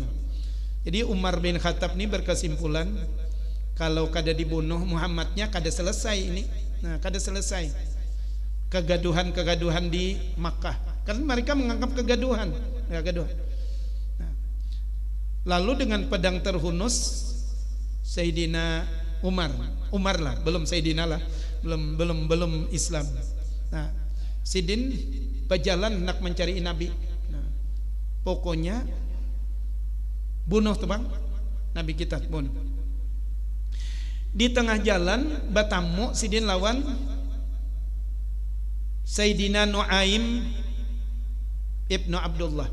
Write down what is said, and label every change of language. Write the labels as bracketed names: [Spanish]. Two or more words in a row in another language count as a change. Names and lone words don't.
[Banjar] Jadi Umar bin Khattab ini berkesimpulan kalau kada dibunuh Muhammadnya kada selesai ini. Nah, kada selesai kegaduhan di Makkah. [Indonesian] Kan mereka menganggap kegaduhan. Nah, lalu dengan pedang terhunus Sayyidina Umar lah, belum Sayyidina lah, belum Islam. [Banjar] Nah, Sidin berjalan nak mencari Nabi. [Indonesian] Nah, pokoknya bunuh tuh bang, Nabi kita bunuh. [Banjar] Di tengah jalan batamu Sidin lawan Sayyidina Nuaim ibnu Abdullah.